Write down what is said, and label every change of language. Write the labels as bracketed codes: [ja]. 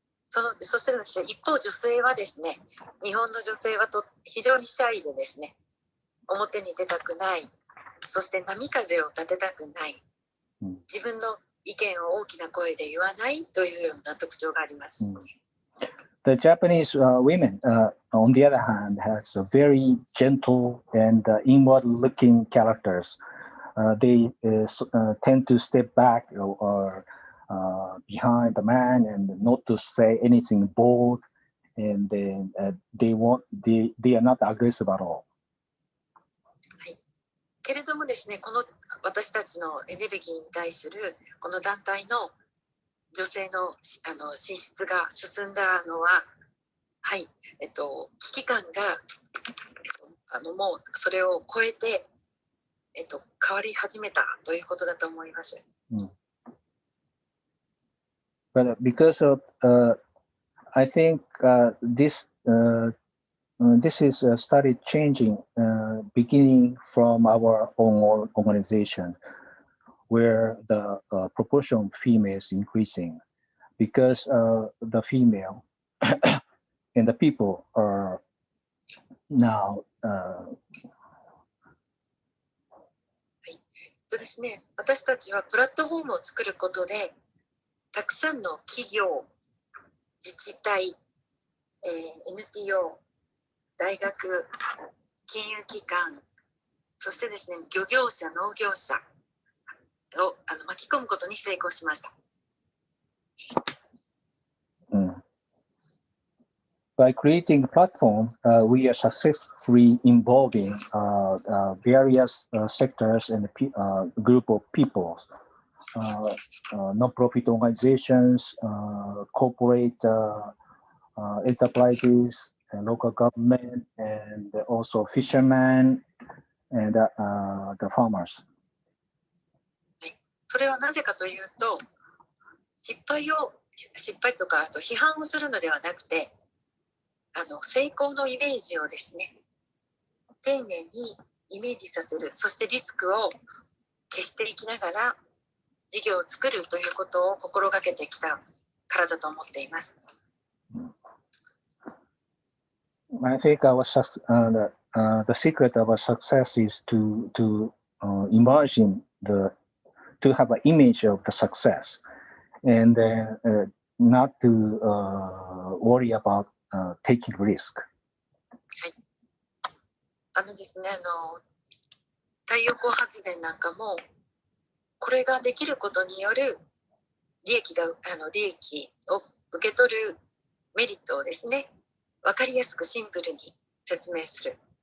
[ja] そしてですね、一方女性はですね、日本の女性は非常にシャイでですね、表に出たくない、そして波風を立てたくない、自分の意見を大きな声で言わないというような特徴があります。 [en] The Japanese women, on the other hand, has a very gentle and inward-looking characters. They tend to step back or behind the man and not to say anything bold, and then they are not aggressive at all. [ja] けれどもですね、この私たちのエネルギーに対するこの団体の女性の進出が進んだのは、はい、危機感がもうそれを超えて、変わり始めたということだと思います。 [en] But because of, I think this is started changing beginning from our own organization, where the proportion of females increasing, because the female and the people are now [ja] ですね、私たちはプラットフォームを作ることで、たくさんの企業、自治体、NPO、大学、金融機関、そしてですね、漁業者、農業者を巻き込むことに成功しました。 [en] By creating a platform, we are successfully involving various sectors and group of people, non-profit organizations, corporate enterprises, local government, and also fishermen and the farmers. [ja] それはなぜかというと、失敗とかあと批判をするのではなくて、成功のイメージをですね、丁寧にイメージさせる、そしてリスクを消していきながら事業を作るということを心がけてきたからだと思っています。 [en] I think the secret of a success is to imagine to have an image of the success, and not to worry about taking risk. [ja] ですね、太陽光発電なんかも、これができることによる利益を受け取るメリットをですね、分かりやすくシンプルに説明する。